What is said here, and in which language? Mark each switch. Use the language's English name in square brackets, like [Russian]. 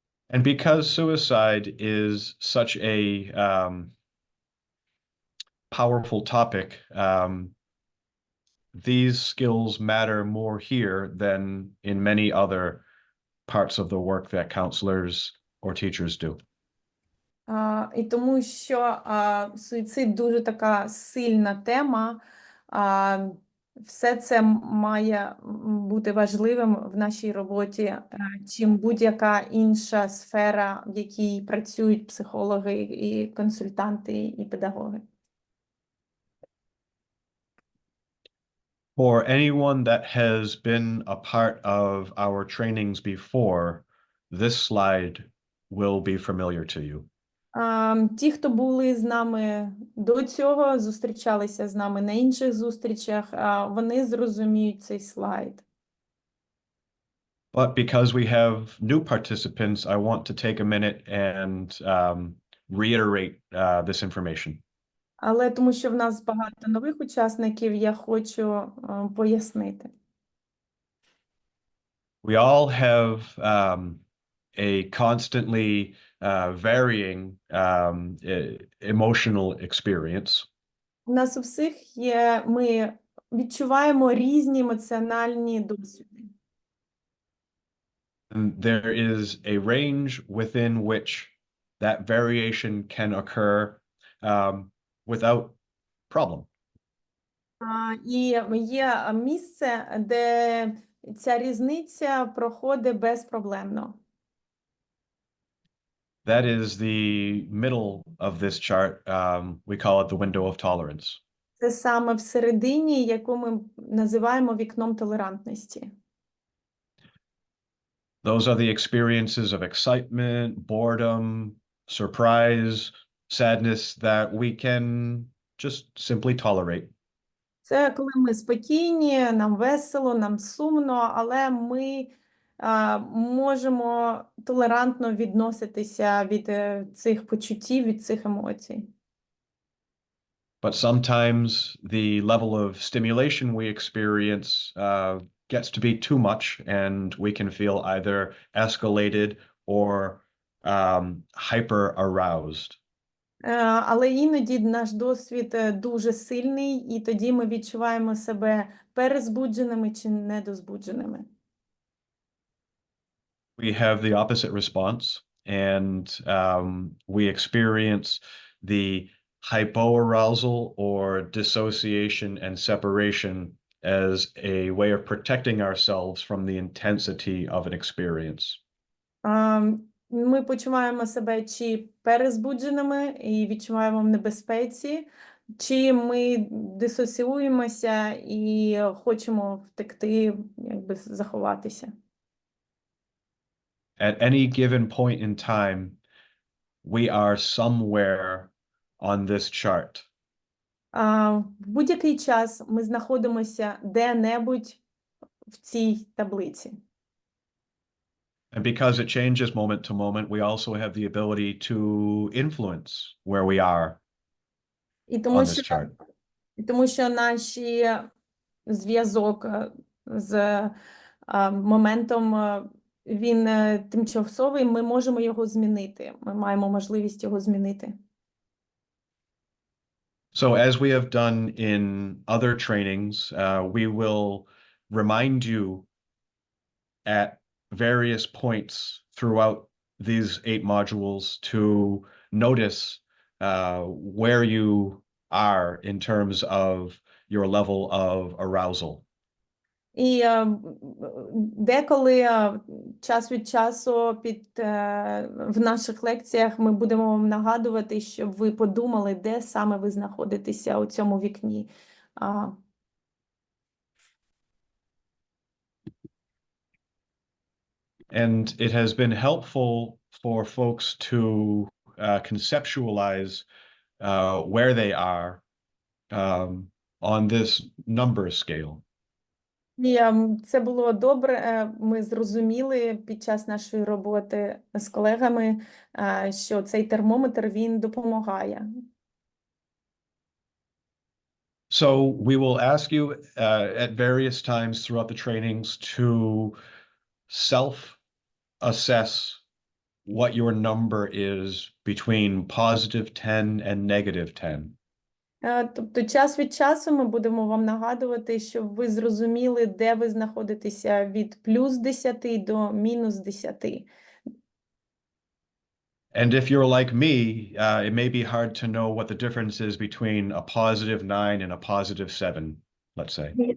[English] And because suicide is such a powerful topic, these skills matter more here than in many other parts of the work that counselors or teachers do. [Ukrainian] І тому що суїцид дуже така сильна тема, все це має бути важливим в нашій роботі, чим будь-яка інша сфера, в якій працюють психологи, і консультанти, і педагоги. [English] For anyone that has been a part of our trainings before, this slide will be familiar to you. [Ukrainian] Ті, хто були з нами до цього, зустрічалися з нами на інших зустрічах, вони зрозуміють цей слайд. [English] But because we have new participants, I want to take a minute and reiterate this information. [Ukrainian] Але тому що в нас багато нових учасників, я хочу пояснити. [English] We all have a constantly varying emotional experience. [Ukrainian] У нас у всіх є, ми відчуваємо різні емоціональні досвіди. [English] And there is a range within which that variation can occur without problem. [Ukrainian] І є місце, де ця різниця проходить безпроблемно. [English] That is the middle of this chart. We call it the window of tolerance. [Ukrainian] Це саме всередині, яку ми називаємо вікном толерантності. [English] Those are the experiences of excitement, boredom, surprise, sadness that we can just simply tolerate. [Ukrainian] Це коли ми спокійні, нам весело, нам сумно, але ми можемо толерантно відноситися від цих почуттів, від цих емоцій. [English] But sometimes the level of stimulation we experience gets to be too much, and we can feel either escalated or hyper aroused. [Ukrainian] Але іноді наш досвід дуже сильний, і тоді ми відчуваємо себе перезбудженими чи недозбудженими. [English] We have the opposite response, and we experience the hypoarousal or dissociation and separation as a way of protecting ourselves from the intensity of an experience. [Ukrainian] Ми почуваємо себе чи перезбудженими і відчуваємо в небезпеці, чи ми дисоціюємося і хочемо втекти, якби заховатися. [English] At any given point in time, we are somewhere on this chart. [Ukrainian] В будь-який час ми знаходимося де-небудь в цій таблиці. [English] And because it changes moment to moment, we also have the ability to influence where we are [Ukrainian] І [English] on this chart. [Ukrainian] тому що наш зв'язок з моментом, він тимчасовий, ми можемо його змінити. Ми маємо можливість його змінити. [English] So as we have done in other trainings, we will remind you at various points throughout these 8 modules to notice where you are in terms of your level of arousal. [Ukrainian] І деколи час від часу в наших лекціях ми будемо вам нагадувати, щоб ви подумали, де саме ви знаходитеся у цьому вікні. [English] And it has been helpful for folks to conceptualize where they are on this number scale. [Ukrainian] І це було добре. Ми зрозуміли під час нашої роботи з колегами, що цей термометр, він допомагає. [English] So we will ask you at various times throughout the trainings to self-assess what your number is between positive 10 and negative 10. [Ukrainian] Тобто час від часу ми будемо вам нагадувати, щоб ви зрозуміли, де ви знаходитеся від плюс 10 до мінус 10. [English] And if you're like me, it may be hard to know what the difference is between a positive 9 and a positive 7, let's say.